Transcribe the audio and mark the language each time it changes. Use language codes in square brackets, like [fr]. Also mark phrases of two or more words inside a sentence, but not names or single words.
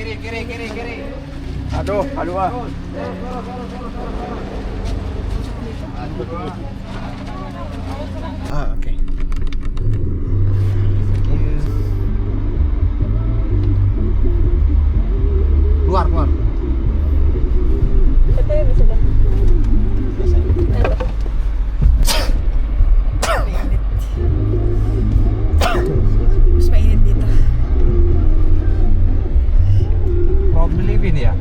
[id] Aduh, aduh ah. Ah, okay. Keluar, keluar. [tl] Ito yung isa ba? Mainit. Mas mainit dito. [en] Probably live in here.